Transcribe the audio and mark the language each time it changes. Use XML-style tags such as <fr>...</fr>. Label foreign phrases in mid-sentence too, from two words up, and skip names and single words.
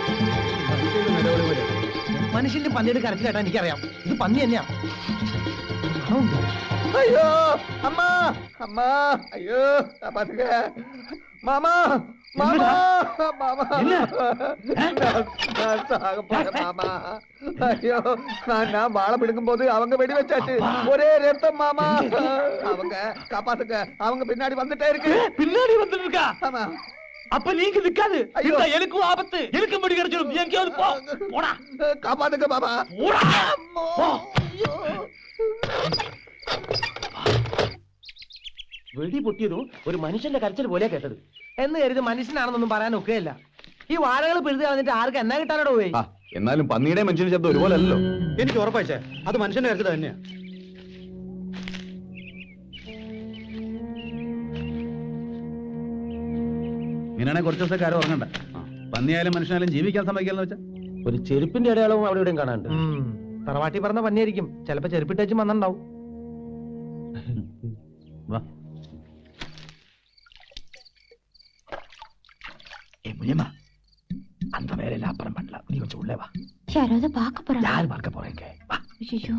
<ml>മനുഷ്യന്റെ പന്നിയുടെ കരച്ചിൽ കേട്ടാ എനിക്കറിയാം ഇത് പന്നി തന്നെയാ. അയ്യോ അമ്മ, അമ്മ, അയ്യോ പാത്തുക, മാമാ, മാമാ, മാമാ, മാമാ.</ml> <ta>ஐயோ, நான் வாழை பிடுங்கும் போது அவங்க வெடி வச்சாச்சு. ஒரே ரத்தம் மாமா. அவங்க காப்பாத்துக்க, அவங்க பின்னாடி வந்துட்டே இருக்கு. பின்னாடி வந்துட்டு இருக்கா? ஆமா. அப்ப நீங்க நிக்காது. எனக்கும் ஆபத்து. எனக்கு முடி கிடைச்சிடும். எங்கேயாவது போ. போடா. காப்பாத்துக்க மாமா. போடா. போ.</ta> <ml>വെടി പൊട്ടിയതും ഒരു മനുഷ്യന്റെ കരച്ചിൽ പോലെയാ കേട്ടത്. എന്ന് കരുതി മനുഷ്യനാണെന്നൊന്നും പറയാൻ ഒക്കെയല്ല. ഈ വാഴകൾ പിഴുത് കളഞ്ഞിട്ട് ആർക്ക് എന്നാ കിട്ടാനോട് പോയി? എന്നാലും പന്നിയുടെ മനുഷ്യന്റെ ശബ്ദം ഒരുപോലെ അല്ലല്ലോ. എനിക്ക് ഉറപ്പായിച്ചേ അത് മനുഷ്യന്റെ കാര്യത്തിൽ തന്നെയാ. ഇങ്ങനെയാണെങ്കിൽ കുറച്ച് ദിവസം കാര്യം ഉറങ്ങണ്ട. പന്നിയായാലും മനുഷ്യനായാലും ജീവിക്കാൻ സമ്മതിക്കാന്ന് വെച്ചാ ഒരു ചെരുപ്പിന്റെ അടയാളവും അവിടെ ഇവിടെയും കാണാണ്ട്. തറവാട്ടി പറഞ്ഞ പന്നിയായിരിക്കും, ചിലപ്പോ ചെരുപ്പിട്ടേച്ചും വന്നിണ്ടാവും. വാ.</ml> <ta>அந்த வேலையில அப்புறம் பண்ணலாம். நீ கொஞ்சம் உள்ளே வா. யாராவது பார்க்க போறாங்க. யார் பார்க்க போறீங்க? வா. ஐயோ.</ta>